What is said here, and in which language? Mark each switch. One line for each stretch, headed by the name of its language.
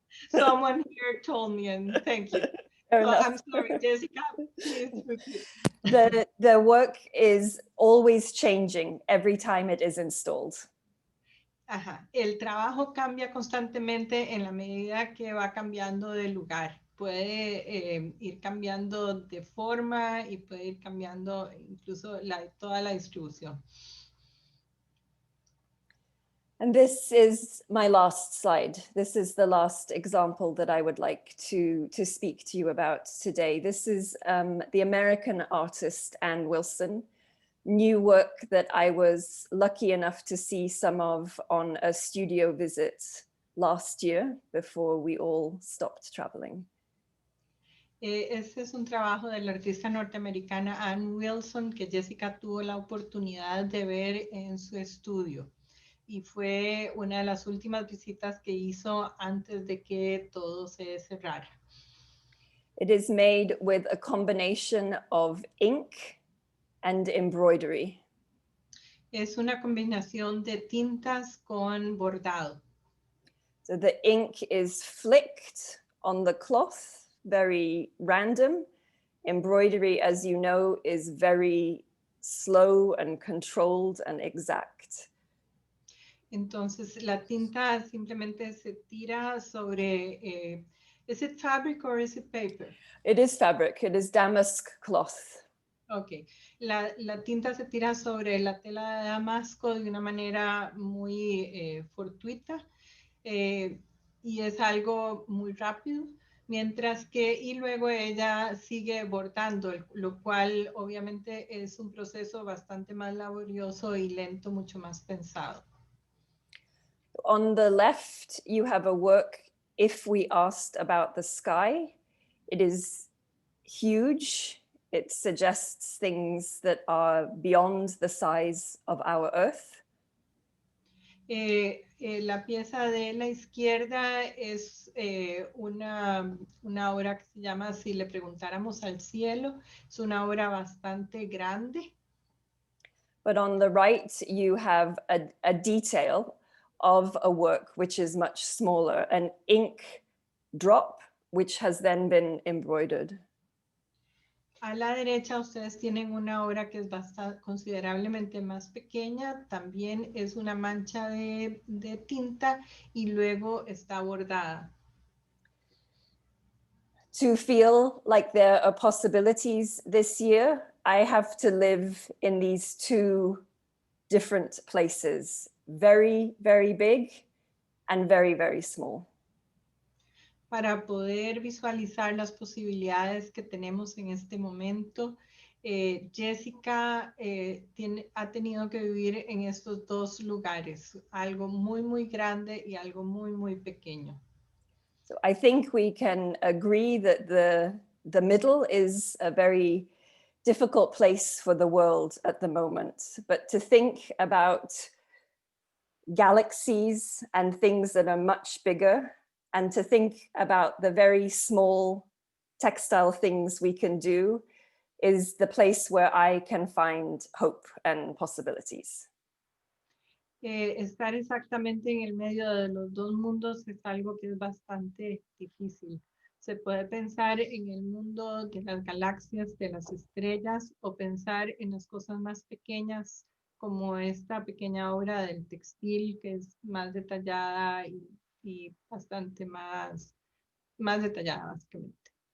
English: Someone here told me, and thank you. I'm sorry, Jessica, please repeat. The work is always changing every time it is installed. Ajá.
Spanish: El trabajo cambia constantemente en la medida que va cambiando de lugar. Puede ir cambiando de forma y puede ir cambiando incluso toda la distribución.
English: And this is my last slide. This is the last example that I would like to speak to you about today. This is the American artist Ann Wilson. New work that I was lucky enough to see some of on a studio visit last year before we all stopped traveling.
Spanish: Este es un trabajo de la artista norteamericana Ann Wilson que Jessica tuvo la oportunidad de ver en su estudio y fue una de las últimas visitas que hizo antes de que todo se cerrara.
English: It is made with a combination of ink and embroidery.
Spanish: Es una combinación de tintas con bordado.
English: So the ink is flicked on the cloth, very random. Embroidery, as you know, is very slow and controlled and exact.
Spanish: Entonces la tinta simplemente se tira sobre,
English: is it fabric or is it paper? It is fabric, it is damask cloth.
Spanish: Ok, la tinta se tira sobre la tela de damasco de una manera muy fortuita y es algo muy rápido, mientras que y luego ella sigue bordando, lo cual obviamente es un proceso bastante más laborioso y lento, mucho más pensado.
English: On the left, you have a work, If We Asked About the Sky. It is huge. It suggests things that are beyond the size of our Earth.
Spanish: La pieza de la izquierda es una obra que se llama Si le preguntáramos al cielo. Es una obra bastante grande.
English: But on the right, you have a detail of a work which is much smaller, an ink drop, which has then been embroidered.
Spanish: A la derecha ustedes tienen una obra que es bastante considerablemente más pequeña, también es una mancha de tinta y luego está bordada.
English: To feel like there are possibilities this year, I have to live in these two different places, very, very big and very, very small.
Spanish: Para poder visualizar las posibilidades que tenemos en este momento, Jessica ha tenido que vivir en estos dos lugares, algo muy, muy grande y algo muy, muy pequeño.
English: So I think we can agree that the middle is a very difficult place for the world at the moment, but to think about galaxies and things that are much bigger, and to think about the very small textile things we can do is the place where I can find hope and possibilities.
Spanish: Estar exactamente en el medio de los dos mundos es algo que es bastante difícil. Se puede pensar en el mundo de las galaxias, de las estrellas, o pensar en las cosas más pequeñas, como esta pequeña obra del textil, que es más detallada y bastante más detallada, básicamente.